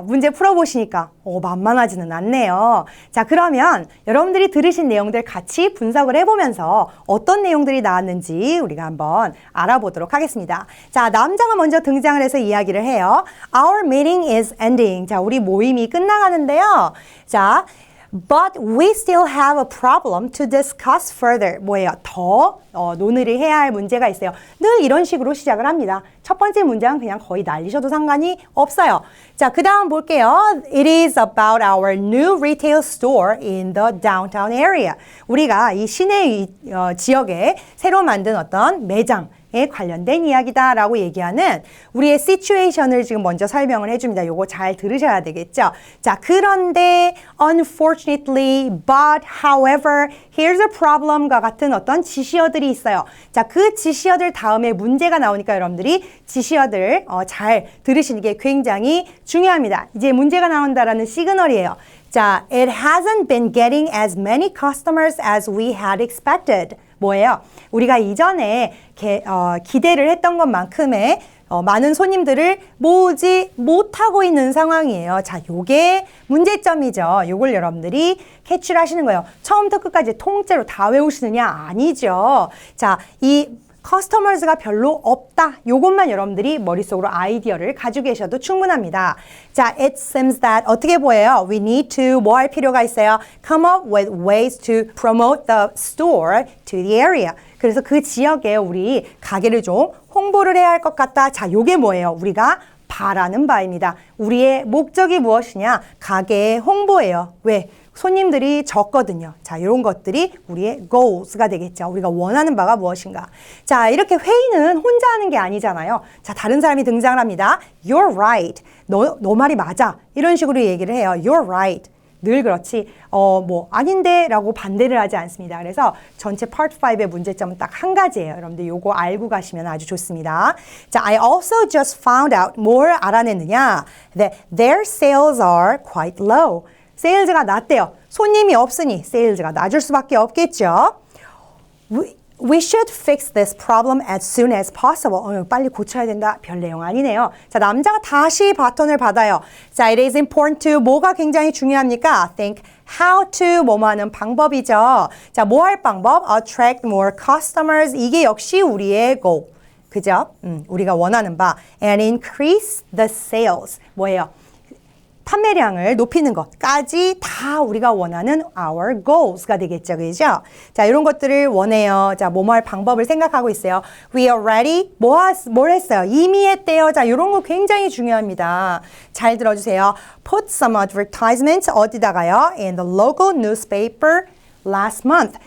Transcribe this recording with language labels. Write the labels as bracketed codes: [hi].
[ko] 문제 풀어보시니까 만만하지는 않네요. 자, 그러면 여러분들이 들으신 내용들 같이 분석을 해보면서 어떤 내용들이 나왔는지 우리가 한번 알아보도록 하겠습니다. 자, 남자가 먼저 등장을 해서 이야기를 해요. [en] Our meeting is ending. [ko] 자, 우리 모임이 끝나가는데요. [en] 자, But we still have a problem to discuss further. [ko] 뭐예요? 더 논의를 해야 할 문제가 있어요. 늘 이런 식으로 시작을 합니다. 첫 번째 문장은 그냥 거의 날리셔도 상관이 없어요. 자, 그 다음 볼게요. [en] It is about our new retail store in the downtown area. [ko] 우리가 이 시내 지역에 새로 만든 어떤 매장 에 관련된 이야기다라고 얘기하는 우리의 시츄에이션을 지금 먼저 설명을 해줍니다. 요거 잘 들으셔야 되겠죠? 자, 그런데 [en] unfortunately, but, however, here's a problem [ko] 과 같은 어떤 지시어들이 있어요. 자, 그 지시어들 다음에 문제가 나오니까 여러분들이 지시어들 잘 들으시는 게 굉장히 중요합니다. 이제 문제가 나온다라는 시그널이에요. [en] 자, it hasn't been getting as many customers as we had expected. [ko] 뭐예요? 우리가 이전에 기대를 했던 것만큼의 많은 손님들을 모으지 못하고 있는 상황이에요. 자, 요게 문제점이죠. 요걸 여러분들이 캐치를 하시는 거예요. 처음부터 끝까지 통째로 다 외우시느냐? 아니죠. 자, 이 커스터머즈가 별로 없다. 요것만 여러분들이 머릿속으로 아이디어를 가지고 계셔도 충분합니다. 자, [en] it seems that [ko] 어떻게 보여요? [en] We need to [ko] 뭐 할 필요가 있어요? [en] Come up with ways to promote the store to the area. [ko] 그래서 그 지역에 우리 가게를 좀 홍보를 해야 할 것 같다. 자, 요게 뭐예요? 우리가 바라는 바입니다. 우리의 목적이 무엇이냐? 가게의 홍보예요. 왜? 손님들이 적거든요. 자, 이런 것들이 우리의 goals가 되겠죠. 우리가 원하는 바가 무엇인가. 자, 이렇게 회의는 혼자 하는 게 아니잖아요. 자, 다른 사람이 등장을 합니다. [en] You're right. [ko] 너 말이 맞아. 이런 식으로 얘기를 해요. [en] You're right. [ko] 늘 그렇지. 아닌데 라고 반대를 하지 않습니다. 그래서 전체 Part 5의 문제점은 딱 한 가지예요. 여러분들 요거 알고 가시면 아주 좋습니다. [en] 자, I also just found out. [ko] 뭘 알아냈느냐? [en] That their sales are quite low. [ko] 세일즈가 낮대요. 손님이 없으니 세일즈가 낮을 수밖에 없겠죠. [en] We should fix this problem as soon as possible. [ko] 빨리 고쳐야 된다. 별 내용 아니네요. 자, 남자가 다시 바톤을 받아요. 자, [en] it is important to [ko] 뭐가 굉장히 중요합니까? [en] Think how to [ko] 뭐뭐 하는 방법이죠. 자, 뭐 할 방법? [en] Attract more customers. [ko] 이게 역시 우리의 goal. 그죠? 우리가 원하는 바. [en] And increase the sales. [ko] 뭐예요? 판매량을 높이는 것까지 다 우리가 원하는 our goals가 되겠죠. 그죠? 자, 이런 것들을 원해요. 자, 뭐뭐 할 방법을 생각하고 있어요. [en] We already [ko] 뭘 했어요? 이미 했대요. 자, 이런 거 굉장히 중요합니다. 잘 들어주세요. [en] Put some advertisements [ko] 어디다가요? [en] In the local newspaper last month.